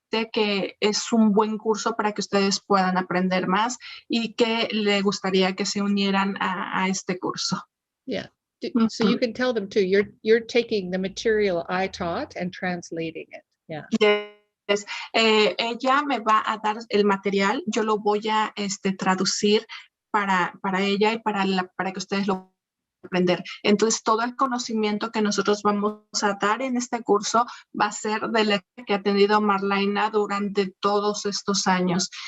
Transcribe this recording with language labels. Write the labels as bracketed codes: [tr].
[es] que es un buen curso para que ustedes puedan aprender más y que le gustaría que se unieran a este curso. [en] Yeah. So you can tell them too, you're taking the material I taught and translating it. Yeah. Yes. [es] Ella me va a dar el material, yo lo voy a traducir para ella y para que ustedes lo aprender. Entonces, todo el conocimiento que nosotros vamos a dar en este curso va a ser de la que ha tenido Marlyna durante todos estos años.